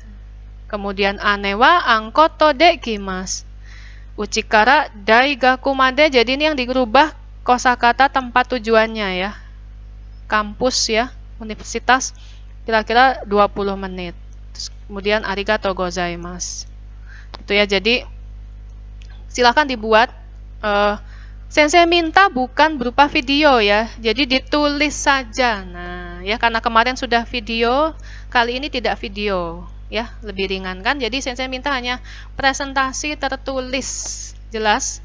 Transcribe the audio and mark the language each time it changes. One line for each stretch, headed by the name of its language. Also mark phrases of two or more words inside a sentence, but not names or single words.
Japanese: Kemudian anewa angkoto de kimas. Uchikara daigaku made.
Indonesian: Jadi ini yang dirubah kosakata tempat tujuannya ya. Kampus ya, universitas kira-kira 20 menit. Terus kemudian
Japanese: arigatou gozaimasu.
Indonesian: Itu ya, jadi silakan dibuat. Sensei minta bukan berupa video ya, jadi ditulis saja. Nah, ya karena kemarin sudah video, kali ini tidak video, ya lebih ringan kan. Jadi sensei minta hanya presentasi tertulis jelas.